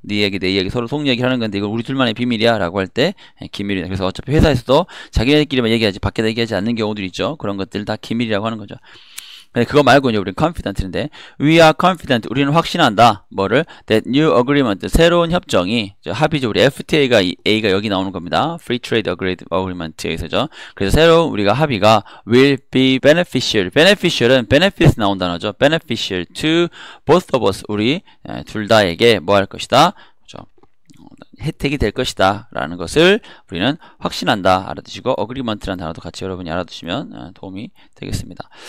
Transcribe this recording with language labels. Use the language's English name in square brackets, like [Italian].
[Korean] 네 얘기 내 얘기 서로 속 얘기를 하는 건데 이건 우리 둘만의 비밀이야 라고 할 때 기밀이다. 그래서 어차피 회사에서도 자기네들끼리만 얘기하지 밖에다 얘기하지 않는 경우들이 있죠. 그런 것들 다 기밀이라고 하는 거죠. 근데 그거 말고 이제 우리는 confident인데 [English] we are confident [Korean] 우리는 확신한다. 뭐를? [English] that new agreement [Korean] 새로운 협정이 합의죠. 우리 FTA가 A가 여기 나오는 겁니다. Free Trade Agreement에서죠. 그래서 새로운 우리가 합의가 [English] will be beneficial. [Korean] beneficial은 benefits 나온 단어죠. [English] beneficial to both of us [Korean] 우리 둘 다에게 뭐 할 것이다. 그렇죠? 혜택이 될 것이다 라는 것을 우리는 확신한다 알아두시고 agreement라는 단어도 같이 여러분이 알아두시면 도움이 되겠습니다.